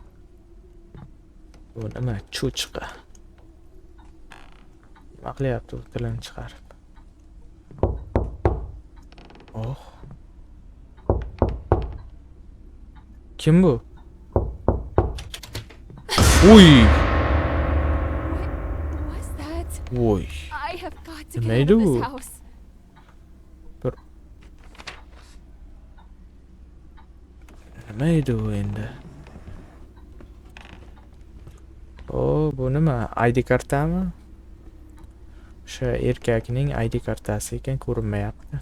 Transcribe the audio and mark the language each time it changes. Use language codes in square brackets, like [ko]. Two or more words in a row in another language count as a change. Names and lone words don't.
[uz] Bu nima? Cho'chqa. Nima qilyapti u tilini chiqarib? Oh. Kim bu? Uy. [en] What was that? [uz] Uy. [en] I have got to [uz] Nima [en] get out [uz] edi [en] of [uz] bu? [en] this house. [uz] Nima edi u endi? Oh, bu nima? ID kartami? O'sha erkakning ID kartasi ekan, ko'rinmayapti.